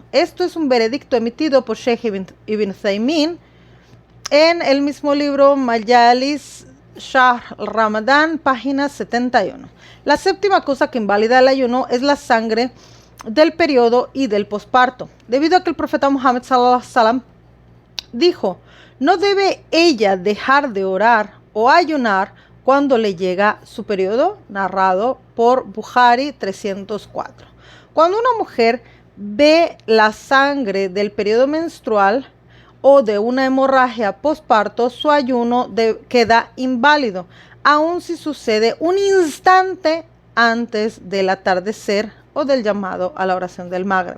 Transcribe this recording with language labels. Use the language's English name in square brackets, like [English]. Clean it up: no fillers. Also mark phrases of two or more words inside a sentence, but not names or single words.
[Spanish] Esto es un veredicto emitido por Sheikh Ibn Taymin en el mismo libro Majalis Shahr Ramadán, página 71. La séptima cosa que invalida el ayuno es la sangre del periodo y del posparto, debido a que el profeta Muhammad [Arabic] صلى الله عليه وسلم [Spanish] dijo: no debe ella dejar de orar o ayunar cuando le llega su periodo, narrado por Bukhari 304. Cuando una mujer ve la sangre del periodo menstrual o de una hemorragia posparto, su ayuno queda inválido, aun si sucede un instante antes del atardecer o del llamado a la oración del Maghrib.